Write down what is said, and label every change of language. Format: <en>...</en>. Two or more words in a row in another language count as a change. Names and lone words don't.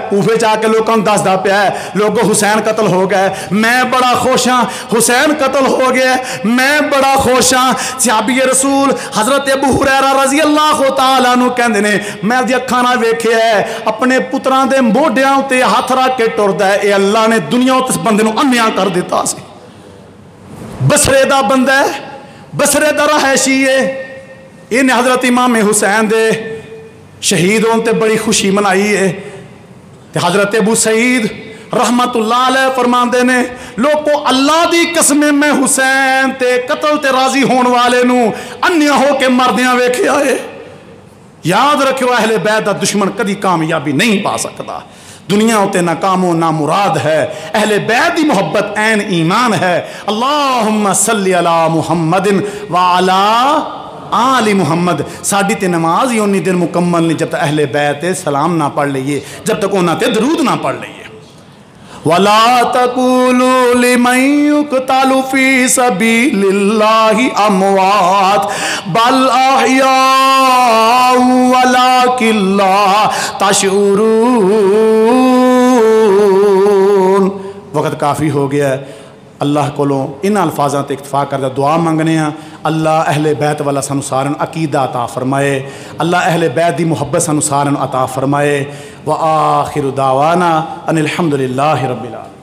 <pa>کوفے جا کے لوگوں دسدا پیا ہے لوگوں حسین قتل ہو گئے, میں بڑا خوش ہاں. حسین قتل ہو گیا, میں بڑا خوش ہاں. صحابی رسول حضرت ابو ہریرہ</pa> <ar>رضی اللہ تعالیٰ عنہ</ar> <pa>کہندے نے میں دی اکھاں نال ویکھیا ہے اپنے پتراں دے موڈیاں تے ہاتھ رکھ کے ٹردا ہے, اے اللہ نے دنیا تے اس بندے نو انیا کر دیتا سی. بصرے دا بندہ ہے, بصرے دا رہائشی ہے. انہیں حضرت امام حسین دے شہید ہون تے بڑی خوشی منائی ہے. تے حضرت ابو سعید</pa> <ar>رحمت اللہ علیہ</ar> <pa>فرماندے نے لوگو اللہ دی قسم میں حسین تے قتل تے راضی ہون والے نو انیا ہو کے مردیاں ویکھیا ہے. یاد رکھو اہل بیت دا دشمن کدی کامیابی نہیں پا سکتا. دنیا ہوتے ناکام و نامراد ہے, اہل بیت دی محبت عین ایمان ہے.</pa> <ar>اللہم صلی علی محمد وعلا آل محمد.</ar> <pa>ساڑی تے نماز ہی انہی دن مکمل نہیں جب تک اہل بیت سلام نہ پڑھ لئیے, جب تک انہاں تے درود نہ پڑھ لئیے.</pa> <ar>وَلَا تَقُولُوا لِمَنْ يُقْتَلُ فِي سَبِيلِ اللَّهِ أَمْوَاتٌ بَلْ أَحْيَاءٌ وَلَكِنْ لَا تَشْعُرُونَ.</ar> <pa>وقت کافی ہو گیا ہے. اللہ کو ان الفاظاں تے اکتفا کردہ دعا منگنے ہیں. اللہ اہل بیت والا سانو سارن عقیدہ عطا فرمائے, اللہ اہل بیت دی محبت سانو سارن عطا فرمائے.</pa> <ar>وآخر دعوانا ان الحمدللہ رب العالمین.</ar>